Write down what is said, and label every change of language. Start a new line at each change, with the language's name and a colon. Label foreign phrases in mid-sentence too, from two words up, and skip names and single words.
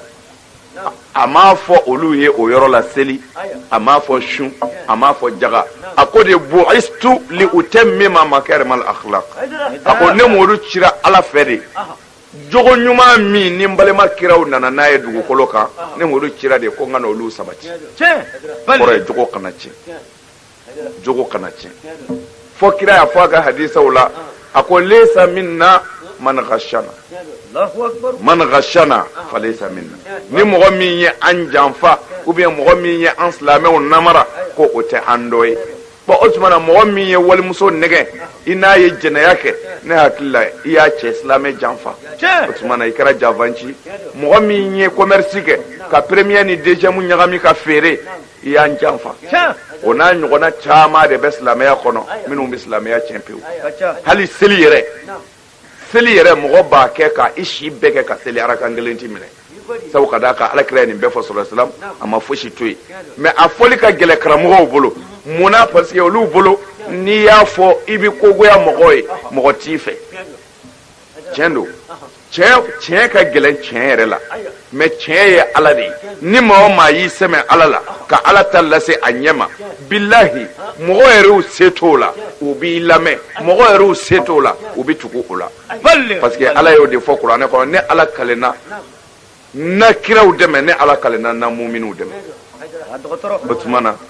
Bambara: a m'a fɔ olu ye o yɔrɔ la seli a m'a fɔ sun a m'a fɔ jaga a ko de
Arabic: بعثت لأتمم مكارم الأخلاق
Bambara: a ko ne m'olu cira ala fɛ de jogo ɲuman min ni n balima kiraw nana n'a ye dugukolo kan ne m'olu cira de ko n ka n'olu sabati kɔrɔ ye jogo kana tiɲɛ jogo kana tiɲɛ fo kira y'a fɔ a ka hadisaw la a ko
Arabic: ليس منا من غشنا من غشنا فليس منا
Bambara: ni mɔgɔ min ye an janfa
French: ou bien
Bambara: mɔgɔ min ye an silamɛw namara ko o tɛ an dɔ ye bon o tuma na mɔgɔ min ye walimuso nɛgɛ i n'a ye jɛnɛya kɛ ne hakili la i y'a cɛ silamɛ janfa o tuma na i kɛra janfanci mɔgɔ min ye commerce kɛ ka premier ni deuxième ɲagami ka feere i y'an janfa o n'a ɲɔgɔnna caman de bɛ silamɛya kɔnɔ minnu bɛ silamɛya tiɲɛ pewu hali seli yɛrɛ mɔgɔ b'a kɛ ka i si bɛɛ kɛ ka seli arakan kelen ti minɛ sabu ka d'a kan alakira ye nin bɛɛ fɔ
Arabic: صلى الله عليه وسلم
Bambara: a ma fosi to yen mais a fɔli ka gɛlɛ karamɔgɔw bolo munna
French: parce que
Bambara: olu bolo n'i y'a fɔ i bɛ kogoya mɔgɔ ye mɔgɔ t'i fɛ tiɲɛ don tiɲɛ ka gɛlɛn tiɲɛ yɛrɛ la mais tiɲɛ ye ala de ye ni maa o maa y'i sɛmɛ ala la ka ala ta lase a ɲɛ ma bilahi mɔgɔ yɛrɛw se t'o la u b'i lamɛn mɔgɔ yɛrɛw se t'o la u bɛ tugu o la
French: parce que
Bambara: ala y'o de fɔ kuranɛ kɔnɔ ne ala kalenna na kiraw dɛmɛ ne ala kalenna na muminiw dɛmɛ o tuma na